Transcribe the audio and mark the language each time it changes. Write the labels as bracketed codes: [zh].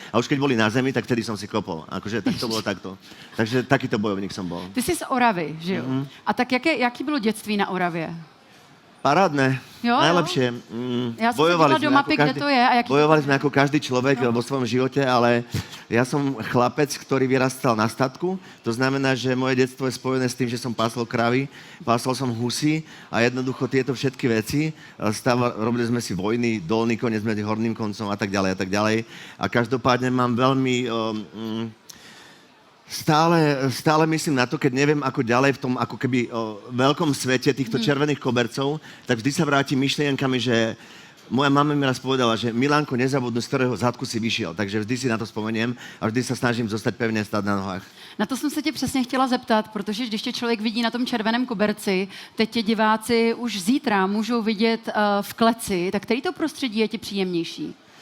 [sk] A už keď boli na zemi, tak vtedy som si kopol. Akože tak to bolo takto. Takže takýto bojovník som bol. [cs] Ty jsi z Oravy, že jo? A tak jaký bylo dětství na Oravě? [sk] Parádne, jo, najlepšie. Ja som sa do mapy, kde to je. A bojovali sme ako každý človek vo svojom živote, ale ja som chlapec, ktorý vyrastal na statku. To znamená, že moje detstvo je spojené s tým, že som pásol kravy, pásol som husy a jednoducho tieto všetky veci. Robili sme si vojny, dolný koniec medzi horným koncom a tak ďalej a tak ďalej. A každopádne mám veľmi... Stále myslím na to, keď neviem ako ďalej v tom ako keby veľkom svete týchto červených kobercov, tak vždy sa vrátim myšlienkami, že moja mama mi raz povedala, že Milánko, nezabudnú, z ktorého zadku si vyšiel. Takže vždy si na to spomeniem a vždy sa snažím zostať pevne stát na nohách. [cs] Na to jsem se tě přesně chtěla zeptat, protože když tě člověk vidí na tom červeném koberci, teď tě diváci už zítra můžou vidět v kleci, tak který to prostředí je ti příjemnější?